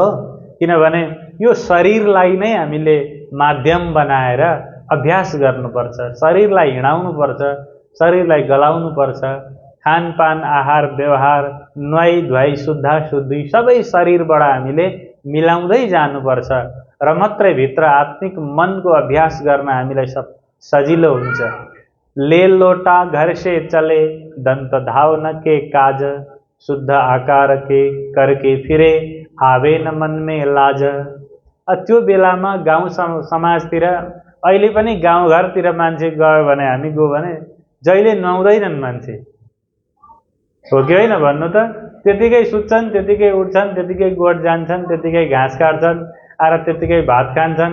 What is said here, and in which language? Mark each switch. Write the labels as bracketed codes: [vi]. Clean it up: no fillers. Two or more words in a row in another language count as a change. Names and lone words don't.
[ne] किनभने यो शरीरलाई नै हामीले माध्यम बनाएर अभ्यास गर्नुपर्छ, शरीरलाई हिँडाउनुपर्छ, शरीरलाई गलाउनुपर्छ। खानपान आहार व्यवहार नुहाई धुवाई शुद्धा शुद्धि सबै शरीरबाट हामीले मिलाउँदै जानुपर्छ र मात्रै भित्र आत्मिक मनको अभ्यास गर्न हामीलाई सजिलो हुन्छ। [hi] ले लोटा घर से चले दंत धावन के काज शुद्ध आकार के करके फिरे आवे न मन में लाज। [ne] त्यो बेलामा गाउँ समाजतिर अहिले पनि गाउँघरतिर मान्छे गयो भने, हामी गयो भने जहिले नुहाउँदैनन् मान्छे, हो कि होइन भन्नु त? त्यतिकै सुत्छन्, त्यतिकै उठ्छन्, त्यतिकै गोठ जान्छन्, त्यतिकै घाँस काट्छन्, आएर त्यतिकै भात खान्छन्।